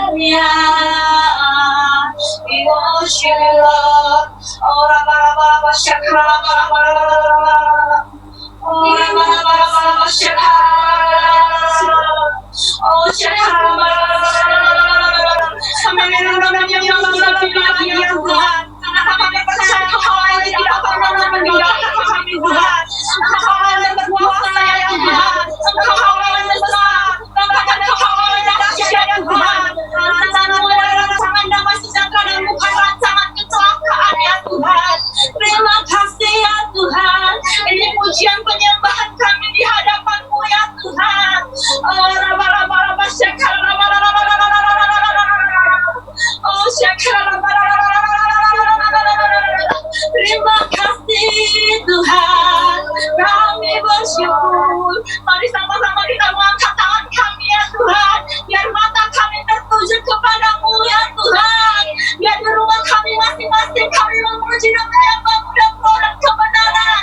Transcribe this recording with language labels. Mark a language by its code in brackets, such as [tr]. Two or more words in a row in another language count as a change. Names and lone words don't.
[en] Hallelujah. We worship you, Lord. Oh, Rabba, Rabba, Rabba, Shakra, Rabba, Rabba, Rabba. Oh, Rabba, Rabba, Rabba, Shakra. Oh, Shakra, Rabba, Rabba. [id] Kami mengucapkan ya Tuhan. Kami percaya Kau yang tidak pernah meninggalkan kami Tuhan. Engkau yang berkuasa ya Tuhan. Engkau yang besar. Bahkan Engkau yang dahsyat ya Tuhan. Rancangan-Mu adalah rancangan damai sejahtera dan bukan rancangan kecelakaan ya Tuhan. Terima kasih ya Tuhan. Ini pujian penyembahan kami di hadapan-Mu ya Tuhan. Oh, Rabba, Rabba, Rabba, Shakara, Rabba, Rabba, Rabba, Rabba, Rabba. Oh, Shakara, Rabba, Rabba, Rabba, Rabba. Terima kasih Tuhan, kami bersyukur. Mari sama-sama kita mengangkat tangan kami ya Tuhan, biar mata kami tertuju kepada-Mu ya Tuhan. Biar di rumah kami masing-masing kami memuji dan menyembah-Mu dan dan kebenaran.